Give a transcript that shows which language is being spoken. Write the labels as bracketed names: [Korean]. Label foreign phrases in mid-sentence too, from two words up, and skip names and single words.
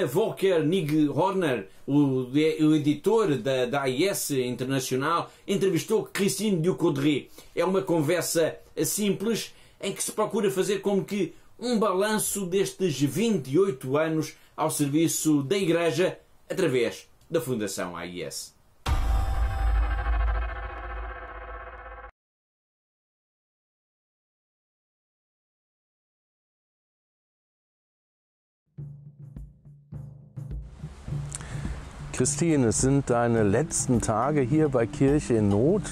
[Portuguese] Volker Nighorner, o editor da AIS Internacional, entrevistou Christine Ducodré. É uma conversa simples em que se procura fazer como que um balanço destes 28 anos ao serviço da Igreja através da Fundação AIS. [German] Christine, es sind deine letzten Tage hier bei Kirche in Not.